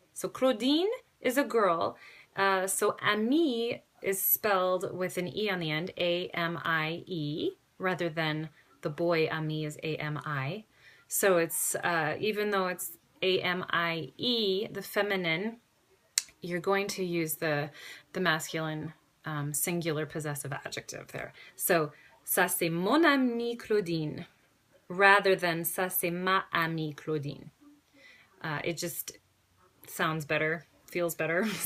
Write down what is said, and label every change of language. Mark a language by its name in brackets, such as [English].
[English] So Claudine is a girl. So amie is spelled with an E on the end, A-M-I-E, rather than the boy ami is A-M-I. So it's, even though it's A-M-I-E, the feminine, you're going to use the masculine singular possessive adjective there. [French] So, ça c'est mon amie Claudine, [English] rather than [French] ça c'est ma amie Claudine. [English] It just sounds better, feels better.